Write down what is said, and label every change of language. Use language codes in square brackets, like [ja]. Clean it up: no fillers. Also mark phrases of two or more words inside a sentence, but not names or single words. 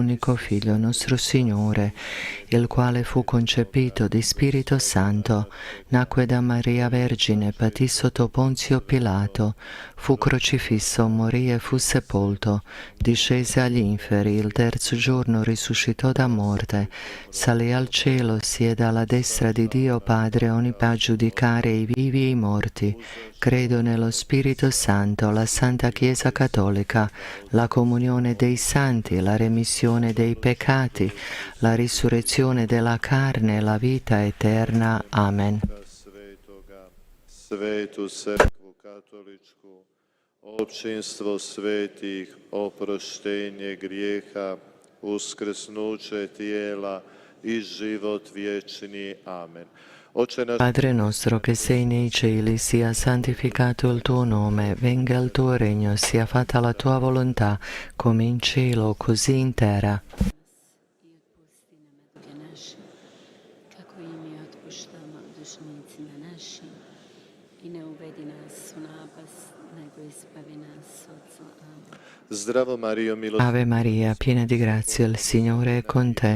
[it] unico Figlio, nostro Signore, il quale fu concepito di Spirito Santo, nacque da Maria Vergine, patì sotto Ponzio Pilato, fu crocifisso, morì e fu sepolto, discese agli inferi, il terzo giorno risuscitò da morte, salì al cielo, siede alla destra di Dio Padre Onnipotente, a giudicare i vivi e i morti. Credo nello Spirito Santo, la Santa Chiesa Cattolica, la comunione dei santi, la remissione dei peccati, la risurrezione della carne e la vita eterna. Amen. [hr] Svetu crkvu katoličku, općinstvo svetih, oproštenje grijeha, uskrsnuće tijela i život vječni. Amen. [it] Padre nostro che sei nei cieli, sia santificato il tuo nome, venga il tuo regno, sia fatta la tua volontà, come in cielo, così in terra. Ave Maria, piena di grazia, il Signore è con te.